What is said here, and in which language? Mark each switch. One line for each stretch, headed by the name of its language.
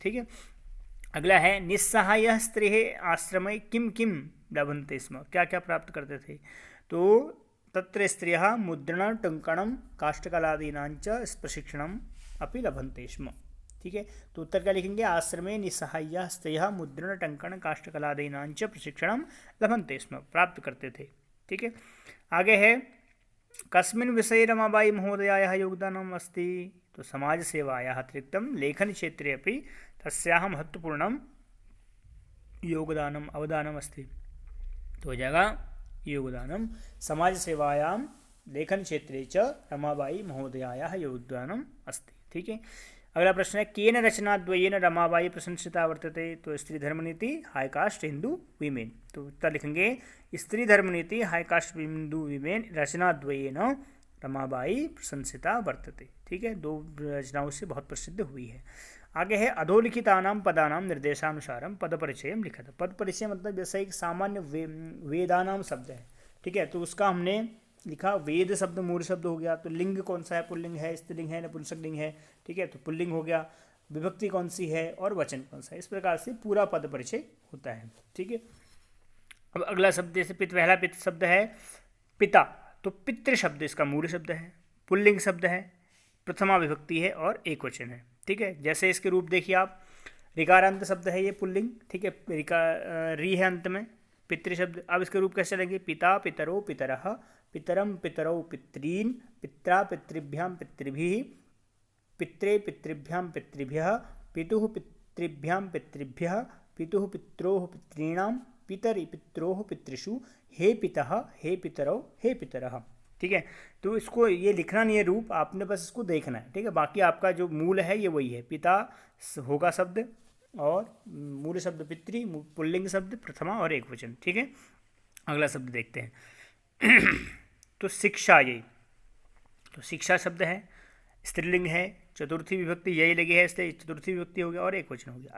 Hindi: ठीक है, अगला है
Sanskrit: निस्सहाय स्त्रीः आश्रमे किम किम लभन्ते स्म,
Hindi: क्या क्या प्राप्त करते थे,
Sanskrit: तो तत्र स्त्रियः मुद्रण टंकणम काष्ठकलादीनांच प्रशिक्षणम अपि लभन्ते स्म।
Hindi: ठीक है, तो उत्तर क्या लिखेंगे,
Sanskrit: आश्रमे निस्सहाय्याः स्त्रियः मुद्रण टंकण काष्ठकलादीनांच प्रशिक्षणम लभन्ते स्म,
Hindi: प्राप्त करते थे। ठीक है, आगे है
Sanskrit: कस्मिन् विषये रमाबाई महोदयायाः योगदानम् अस्ति, तो समाज सेवायाः अतिरिक्तं लेखन क्षेत्रे अपि तस्याः महत्वपूर्णं योगदानम अवदानम अस्ति,
Hindi: तो हो जाएगा
Sanskrit: योगदानम समाज सेवायां लेखन क्षेत्रे च रमाबाई महोदयायाः योगदानम अस्ति।
Hindi: ठीक है, अगला प्रश्न है
Sanskrit: केन रचनाद्वयेन रमाबाई प्रशंसिता वर्तते, तो स्त्री धर्मनीति हाई कास्ट हिंदू वीमेन,
Hindi: तो उत्तर लिखेंगे
Sanskrit: स्त्री धर्मनीति high cast Hindu women रचनाद्वयेन Ramabai प्रशंसिता वर्तते।
Hindi: ठीक है, दो रचनाओं से बहुत प्रसिद्ध हुई है। आगे है
Sanskrit: अधोलिखितानां पदानां निर्देशानुसारम पद परिचयम
Hindi: लिखा था, पद परिचय मतलब जैसे एक सामान्य वेदानाम शब्द है। ठीक है, तो उसका हमने लिखा वेद शब्द मूल शब्द हो गया, तो लिंग कौन सा है, पुल्लिंग है, स्त्रीलिंग है, नपुंसकलिंग है। ठीक है, तो पुल्लिंग हो गया, विभक्ति कौन सी है और वचन कौन सा है, इस प्रकार से पूरा पद परिचय होता है। ठीक है, अब अगला शब्द जैसे पहला पित शब्द है पिता, तो पितृ शब्द इसका मूल शब्द है, पुल्लिंग शब्द है, प्रथमा विभक्ति है और एक वचन है। ठीक है, जैसे इसके रूप देखिए आप, ऋकारांत शब्द है ये पुल्लिंग। ठीक है, री है अंत में, पितृ शब्द। अब इसके रूप कैसे लगेंगे,
Sanskrit: पिता पितरो पितरः, पितरम पितरौ पितॄन्, पित्रा पितृभ्यां पितृभिः, पित्रे पितृभ्यां पितृभ्यः, पितुः पितृभ्यां पितृभ्यः, पितुः पित्रोः पितॄणां, पितरि पित्रोः पितृषु, हे पितः हे पितरौ हे पितरः।
Hindi: ठीक है, तो इसको ये लिखना नहीं है रूप, आपने बस इसको देखना है। ठीक है, बाकी आपका जो मूल है ये वही है, पिता होगा शब्द और मूल शब्द पितृ, पुल्लिंग शब्द प्रथमा और एक वचन। ठीक है, अगला शब्द देखते हैं तो शिक्षा, ये तो शिक्षा शब्द है, स्त्रीलिंग है, चतुर्थी विभक्ति यही लगी है, इसलिए चतुर्थी विभक्ति हो गया और एक वचन हो गया।